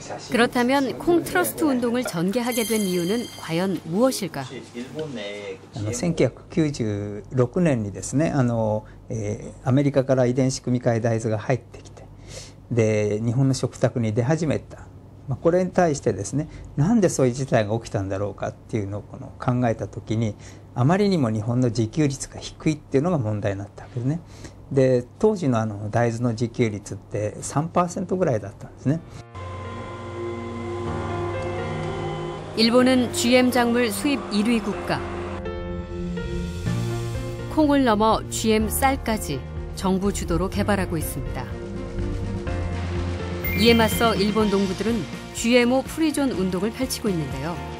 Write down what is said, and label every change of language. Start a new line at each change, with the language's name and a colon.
Korean: 그렇다면 콩 트러스트 운동을 전개하게 된 이유는 과연 무엇일까?
Japanese: 1996年にですねアメリカから遺伝子組み換え大豆が入ってきて、で日本の食卓に出始めた、これに対してですねなんでそういう事態が起きたんだろうかっていうのを考えた時に、あまりにも日本の自給率が低いっていうのが問題になったわけですね。で当時の大豆の自給率って 3% ぐらいだったんですね。
Korean: 일본은 GM 작물 수입 1위 국가. 콩을 넘어 GM 쌀까지 정부 주도로 개발하고 있습니다. 이에 맞서 일본 농부들은 GMO 프리존 운동을 펼치고 있는데요.